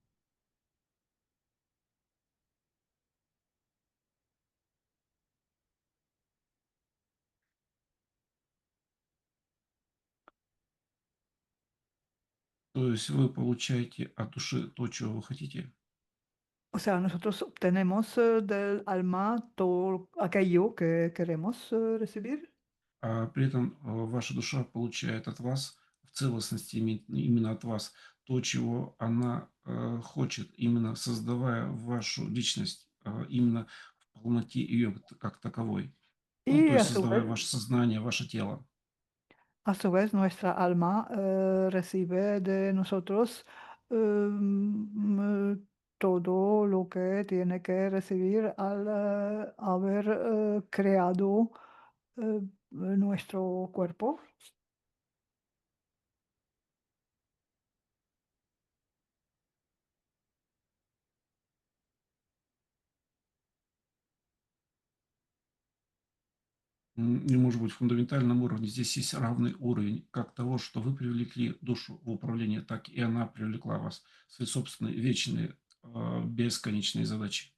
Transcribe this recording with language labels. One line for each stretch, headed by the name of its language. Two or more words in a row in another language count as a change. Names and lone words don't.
Russian: То есть вы получаете от души то, чего вы хотите.
Spanish: O sea, nosotros obtenemos del alma todo aquello que queremos recibir.
Russian: А при этом ваша душа получает от вас, в целостности именно от вас, то, чего она хочет, именно создавая вашу личность, именно в полноте ее как таковой. Ну, то
Spanish: Y
Russian: есть создавая ваше сознание, ваше тело.
Spanish: a su vez, nuestra alma recibe de nosotros todo lo que tiene que recibir al haber creado nuestro cuerpo.
Russian: И, может быть, в фундаментальном уровне здесь есть равный уровень как того, что вы привлекли душу в управление, так и она привлекла вас в свои собственные вечные, бесконечные задачи.